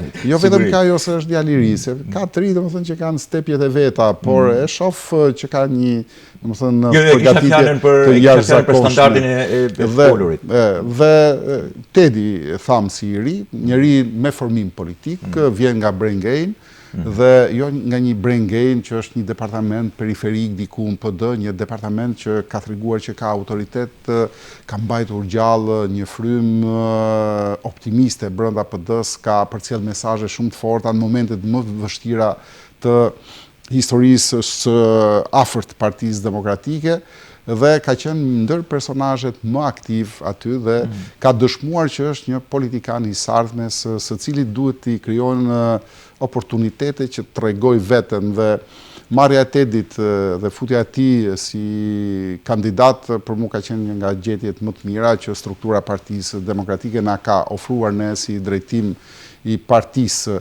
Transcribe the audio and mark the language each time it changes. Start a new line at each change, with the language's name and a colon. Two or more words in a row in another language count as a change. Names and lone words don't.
Albanian: Jo vetëm ka ajo se është djalë i ri, se ka të ri, domethënë, që kanë stepjet e veta, por e shoh që ka një, domethënë, përgatitje të jashtëzakonshme për standardin e folurit. Dhe Tedi tham si i ri, njëri me formim politik, vjen nga
English: brain gain,
Albanian: dhe jo nga një
English: brain gain
Albanian: që është një departament periferik diku në PD, një departament që ka treguar që ka autoritet, ka mbajtur gjallë një frym optimiste brenda PD-s, ka përcjell mesazhe shumë të forta në momentet më të vështira të historisë së afërt të Partisë Demokratike, dhe ka qenë ndër personazhet më aktiv aty dhe ka dëshmuar që është një politikan i sardhmes, së cili duhet t'i krijojnë oportunitete që të tregoj veten, dhe marrja e Tedit dhe futja e tij si kandidat për mua ka qenë një nga gjetjet më të mira që struktura e Partisë Demokratike na ka ofruar ne si drejtim i partisë.